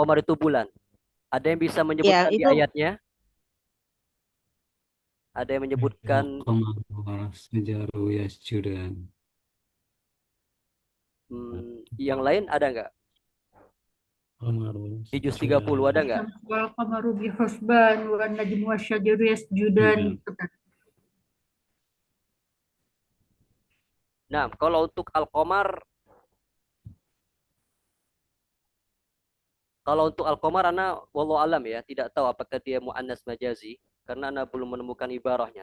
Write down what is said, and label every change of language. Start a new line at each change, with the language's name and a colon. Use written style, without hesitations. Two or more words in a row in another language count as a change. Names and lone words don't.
Indonesian: al-qamar itu bulan. Ada yang bisa iya menyebutkan di itu ayatnya? Ada yang Ya, menyebutkan
Arabic: شجر يسجدان.
Indonesian: yang lain ada nggak? Qamarun Di juz 30 ada sujudan. nggak?
Arabic: والقمر بحسبان والنجم والشجر يسجدان
Indonesian: Iya. gitu kan. Nah, kalau untuk al-qamar, ana
Arabic: والله أعلم
Indonesian: ya, tidak tahu apakah dia muannas majazi karena ana belum menemukan ibarahnya.